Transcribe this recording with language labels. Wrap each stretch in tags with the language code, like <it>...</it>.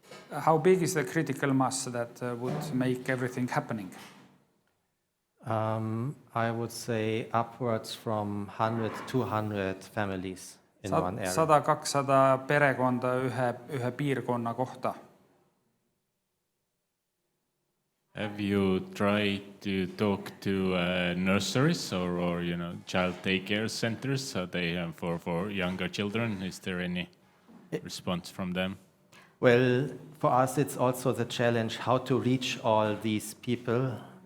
<en>How big is the critical mass that would make everything happening? I would say upwards from 100 to 200 families in one area.</en> <et>100-200 perekonda ühe piirkonna kohta.</et> <en>Have you tried to talk to nurseries or you know, child daycare centers, so they for younger children? Is there any response from them? Well, for us it's also the challenge how to reach all these people.</en>